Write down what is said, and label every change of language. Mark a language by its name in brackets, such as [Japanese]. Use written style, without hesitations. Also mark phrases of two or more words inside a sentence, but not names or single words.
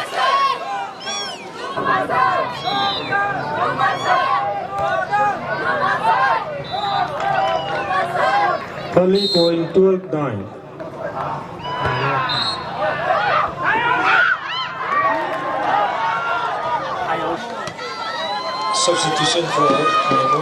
[English] PHALEE point 12-9. Substitution for Ngai Mu.